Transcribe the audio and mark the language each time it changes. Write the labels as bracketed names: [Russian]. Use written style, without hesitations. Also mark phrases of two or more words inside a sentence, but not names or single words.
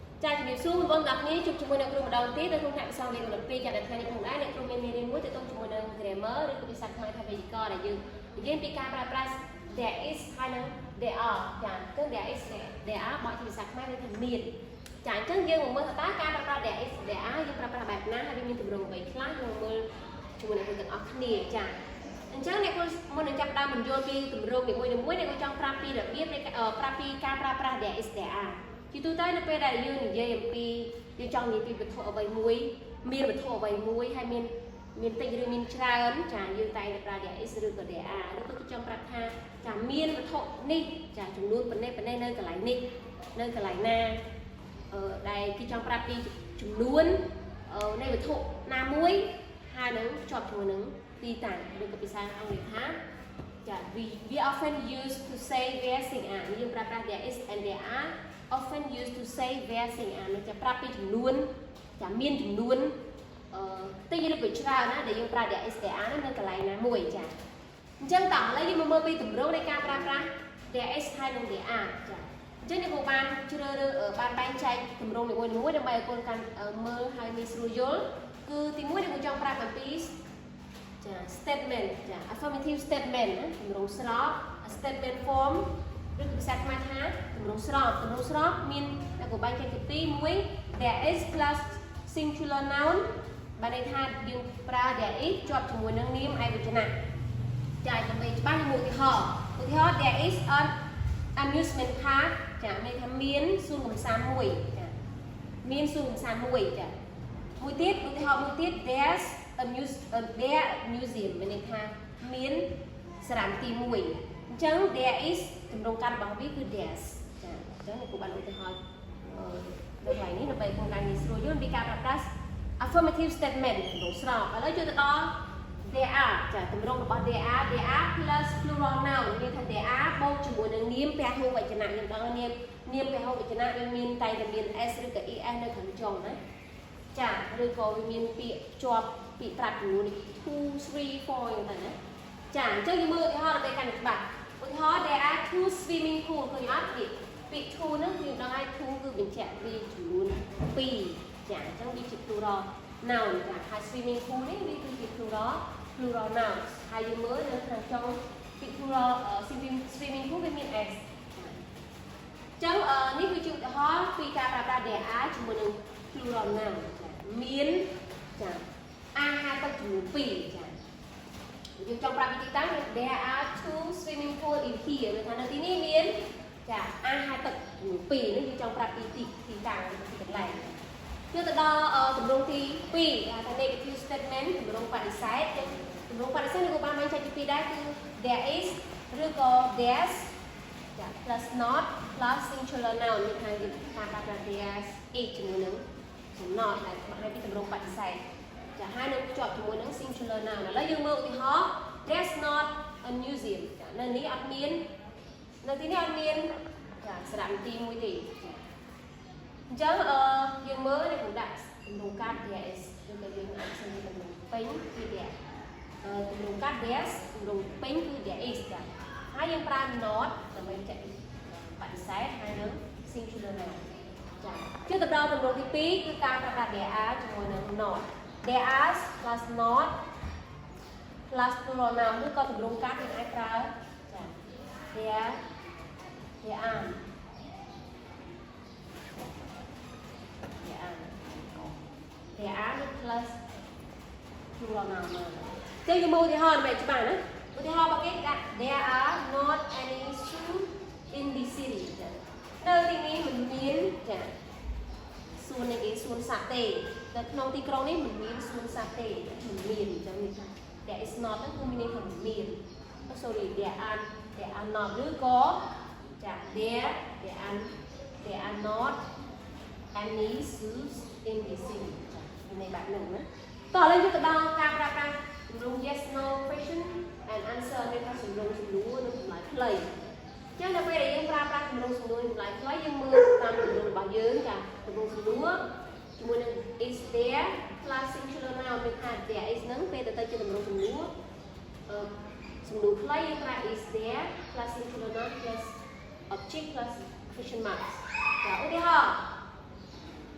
[Khmer] ចាជំរាបសួរបងប្អូនទាំងគ្នាជួបជាមួយនៅគ្រូម្ដងទៀតនៅក្នុងថ្នាក់ភាសាអង់គ្លេសកម្រិត2ចាត់ថ្ងៃនេះផងដែរអ្នកគ្រូមានមេរៀនមួយទៅជាមួយនឹង grammar ឬក៏ភាសាខ្មែរថាវេយ្យាករណ៍ដែលយើងនិយាយពីការប្រើប្រាស់ [English] there is [Khmer] ហើយនឹង [English] there are [Khmer] ចាគឺ [English] there is there are [Khmer] បកជាភាសាខ្មែរវាថាមានចាអញ្ចឹងយើងមកមើលថាតើការប្រើប្រាស់ [English] there is there are [Khmer] យើងប្រើប្រាស់បែបណាហើយវាមានទម្រង់អ្វីខ្លះយើងមើលជាមួយនឹងទាំងអស់គ្នាចាអញ្ចឹងអ្នកគ្រូមុន នឹងចាប់ដើមបញ្យល់ពីទម្រង់នីមួយៗអ្នកគ្រូចង់ប្រាប់ពីរបៀបប្រាប់ពីការប្រើប្រាស់ [English] there is there are [Khmer] ជាទូទៅនៅពេលដែលយើងនិយាយអំពីយើងចង់និយាយពីវត្ថុអ្វីមួយមានវត្ថុអ្វីមួយហើយមានតិចឬមានច្រើនចាយើងតែងតែប្រើ [English] there is [Khmer] ឬក៏ [English] there are [Khmer] ឬក៏ចង់ប្រាប់ថាចាមានវត្ថុនេះចាចំ នួនប៉ុណ្ណេះនៅកន្លែងនេះនៅកន្លែងណាដែលគេចង់ប្រាប់ពីចំនួននៃវត្ថុណាមួយហើយនឹងជាប់ជាមួយនឹងទីតាំងឬក៏ភាសាអង់គ្លេសថាចា [English] we often use to say where things are [Khmer] យើងប្រើប្រាស់ [English] there is and there are often used to say where things are [Khmer] នឹងប្រាប់ពីចំនួនចាមានចំនួនតិចឬក៏ច្រើនណាដែលយើងប្រើ [English] there is there are [Khmer] នៅកន្លែងណាមួយចាអញ្ចឹងតោះឥឡូវយើងមកមើល ពីទម្រង់នៃការប្រើប្រាស់ [English] there is [Khmer] ហើយនិង [English] there are [Khmer] ចាអញ្ចឹងអ្នកគ្រូបានជ្រើសរើសបានបែងចែកទម្រង់នីមួយៗដើម្បីឲ្យកូនកាន់មើ លហើយងាយស្រួលយល់គឺទី1អ្នកគ្រូចង់ប្រាប់អំពីចា statement ចា [English] affirmative statement [Khmer] ណាទម្រង់ស្រប [English] statement form [Khmer] ឬភាសាខ្មែរថាទម្រង់ស្របមានតែកបែងចែកទី2 1 [English] there is plus singular noun [Khmer] បានន័យថាយើងប្រើ [English] there is [Khmer] ជាប់ជាមួយនឹងនាមឯកវចនៈចាដើម្បីច្បាស់មួយឧទាហរណ៍ [English] there is an amusement park [Khmer] ចាមានថាមានសួនកម្សាន្តមួយចាមានសួនកម្សាន្តមួយចាមួយទៀតឧទាហរណ៍មួយទៀត [English] there's a [Khmer] museum មានន័យថាមានសារមន្ទីរមួយអញ្ចឹង [English] there is [Khmer] ទម្រង់កាត់របស់វាគឺ there's ចាអញ្ចឹងអ្នកគ្រូបានឧទាហរណ៍នៅកន្លែងនេះដើម្បីបងឡើងងាយស្រួល យល់ពីការប្រើប្រាស់ [English] affirmative statement [Khmer] ទម្រង់ស្របឥឡូវចូលទៅដល់ [English] there are [Khmer] ចាទម្រង់របស់ [English] there are plus plural noun [Khmer] មានថា [English] there are [Khmer] បូកជាមួយនឹងនាមពហុវចនៈយើងដឹងនាមពហុវចនៈវាមានតែមាន s ឬក៏ es នៅខាងចុងណាចាឬក៏វាមានពាក្យជាប់ពាក្យត្រាត់ចំនួន2 3 4យ៉ាងទៅណាចាអញ្ចឹងយើងមើលឧទាហរណ៍ដើម្បីកាន់តែច្បាស់ឧទាហរណ៍ [English] there are 2 swimming pool [Khmer] ឃើញអត់ពាក្យ 2 ហ្នឹងគឺដឹងហើយ 2 គឺបញ្ជាក់ពីចំនួន 2ចាអញ្ចឹងវាជា [English] plural noun [Khmer] ចាហើយ [English] swimming pool [Khmer] នេះវាគឺជា [English] plural noun [Khmer] ហើយយើងមើលនៅខាងចុងពាក្យ [English] plural swimming pool [Khmer] វាមាន s ចាអញ្ចឹងនេះគឺជាឧទាហរណ៍ពីការប្រើប្រាស់ [English] there are [Khmer] ជាមួយនឹង [English] plural noun [Khmer] ចាមានចាអាហារទឹកចំនួន2ចាយើងចង់ប្រាប់ពី ទីតាំង [English] there are 2 swimming pool in here [Khmer] ឬថានៅទីនេះមានចាអាហារទឹកចំនួន2នេះយើងចង់ប្រាប់ពីទីតាំងទីកន្លែងយកទៅដល់ទម្រង់ទី2ថា [English] negative statement [Khmer] ទម្រង់បដិសេធ ទម្រង់បដិសេធនេះក៏បានបែងចែកពី2ដែរគឺ [English] there is [Khmer] ឬក៏ there's ចា [English] plus not plus singular noun [Khmer] មានថាយើងការប្រើប្រាស់ [English] there's is [Khmer] ជាមួយនឹង not ដែលមក ពីទម្រង់បដិសេធចាហើយនឹងជាប់ជាមួយនឹង [English] singular noun [Khmer] ឥឡូវយើងមើលឧទាហរណ៍ [English] there's not a museum [Khmer] ចានៅនេះ អត់មាននៅទីនេះអត់មានចាសារមន្ទីរមួយទេអញ្ចឹងយើងមើលនេះខ្ញុំដាក់ទម្រង់កាត់ [English] there is [Khmer] ឬក៏យើងអាចសរសេរទម្រង់ពេញគឺ there ទម្រង់កាត់ there's ទម្រង់ពេញគឺ [English] there is [Khmer] ចាហើយយើងប្រើ not ដើម្បីចែកបដិសេធហើយនឹង [English] singular noun [Khmer] ចាជឿទៅដល់ទម្រង់ទី2គឺការប្រើប្រាស់ [English] there are [Khmer] ជាមួយនឹង not [English] there are plus not plus plural noun [Khmer] ឬក៏ទម្រង់កាត់យើងអាចប្រើចា [English] there are there are plus plural noun [Khmer] ចឹងយើងមើលឧទាហរណ៍ដើម្បីច្បាស់ណាឧទាហរណ៍របស់គេដាក់ [English] there are not any school in the city [Khmer] ចានៅទី នេះមិនមានចាសួននេះគេសួនសត្វទេនៅក្នុងទីក្រុងនេះមិនមានសួនសត្វទេមិនមានអញ្ចឹងនេះថា [English] there is not [Khmer] ហ្នឹងគឺមានន័យថាមិនមាន sorry [English] there are not [Khmer] ឬក៏ចា [English] there are not any schools in the city [Khmer] ចាមានន័យបែបហ្នឹងណាតោះឥឡូវយកទៅដល់ការ ប្រើប្រាស់ទម្រង់ [English] yes no question and answer [Khmer] មានថាសំណួរនិងចម្លើយខ្លីចឹងដល់ពេលដែលយើងប្រើប្រាស់ទម្រង់សំណួរចម្លើយខ្លីយើងមើលតាមទម្រង់របស់យើងចាទម្រង់សំណួរជាមួយនឹង [English] is there plus singular noun [Khmer] មានថា [English] there is [Khmer] ហ្នឹងពេលទៅជាទម្រង់សំណួរសំណួរខ្លីយើងប្រើ [English] is there plus singular noun plus object plus question marks [Khmer] ចាឧទាហរណ៍